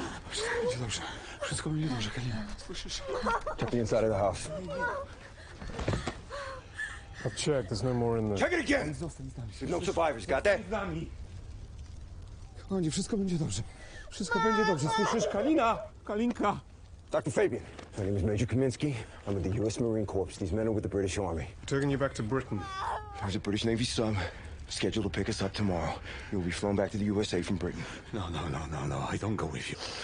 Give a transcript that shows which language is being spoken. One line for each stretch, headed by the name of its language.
Polish: Wszystko będzie dobrze. Wszystko będzie dobrze, Kalina. Słyszysz?
English: Check the inside of the house. I've checked. There's no more in there. Check it again! There's no survivors, got that?
Polish: Kochanie, wszystko będzie dobrze. Wszystko będzie dobrze. Słyszysz? Kalina! Kalinka!
English: Dr. Fabian, my name is Major Kaminsky. I'm with the U.S. Marine Corps. These men are with the British Army. Taking you back to Britain. There's a British Navy sub scheduled to pick us up tomorrow. You'll be flown back to the USA from Britain. No. I don't go with you.